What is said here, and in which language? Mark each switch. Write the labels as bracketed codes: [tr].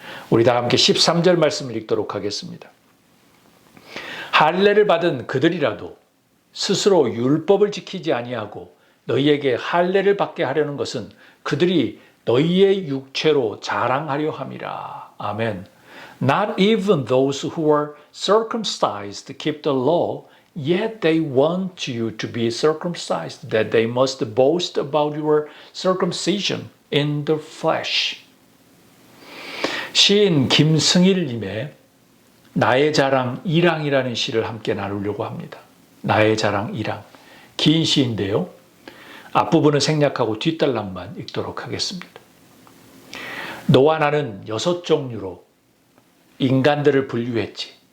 [ko] 우리 다 함께 13절 말씀을 읽도록 하겠습니다. 할례를 받은 그들이라도 스스로 율법을 지키지 아니하고 너희에게 할례를 받게 하려는 것은 그들이 너희의 육체로 자랑하려 함이라. 아멘. [en] Not even those who are circumcised keep the law, yet they want you to be circumcised, that they must boast about your circumcision in the flesh. [ko] 시인 김승일님의 나의 자랑 1항이라는 시를 함께 나누려고 합니다. 나의 자랑 1항. 긴 시인데요. 앞부분은 생략하고 뒷단락만 읽도록 하겠습니다. 너와 나는 6종류로 인간들을 분류했지.